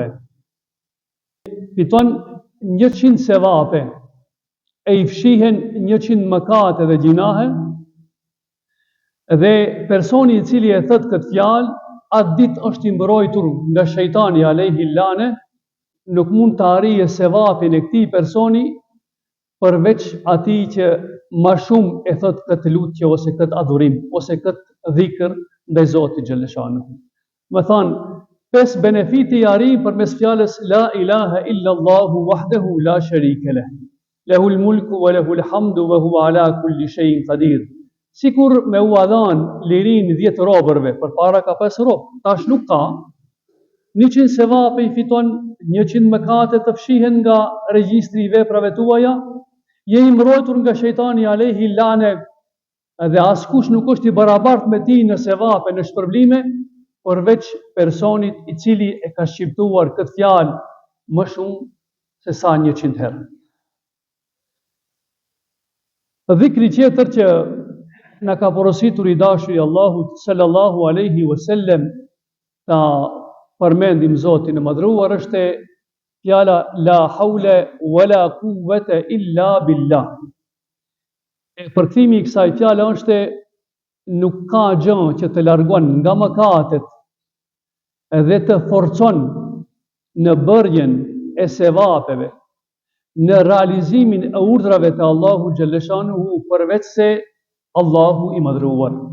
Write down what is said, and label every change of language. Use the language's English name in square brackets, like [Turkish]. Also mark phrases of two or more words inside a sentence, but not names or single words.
[Albanian] Fiton 100 sevape, e i fshihen 100 mëkate dhe gjinahe, dhe personi i cili e thot këtë fjalë, atë ditë është i mbrojtur nga shejtani [Arabic] عليه اللعنة, [Albanian] nuk mund të arrijë sevapin e këtij personi përveç atij që më shumë e thot këtë lutje ose këtë adhurim ose këtë dhikr ndaj Zotit xhaleshanuhu. Më thonë, 5 benefite i arrijnë përmes fjalës [Arabic] لا إله إلا الله وحده لا شريك له. له الملك وله الحمد وهو على كل شيء قدير. [Albanian] Sikur me u adhan lirin 10 robërve, përpara ka 5 robë, tash nuk ka. 100 sevape i fiton, 100 mëkate të fshihen nga regjistri i veprave tuaja, je i mbrojtur nga shejtani [Arabic] عليه اللعنة, [Albanian] dhe askush nuk është i barabartë me ti në sevape, në shpërblime, përveç personit i cili e ka shqiptuar këtë fjalë më shumë se sa 100 herë. Dhikri tjetër që na ka porositur i dashuri Allahut [Arabic] صلى الله عليه وسلم [Albanian] ta përmendim Zotin e madhruar është fjala [Arabic] لا حول ولا قوة إلا بالله. [Albanian] Përkthimi i kësaj fjale është nuk ka gjë që të largon nga mëkatet dhe të forcon në bërjen e sevapeve, në realizimin e urdhrave të Allahu xhaleshanuhu përveç se Allahu i madhruar.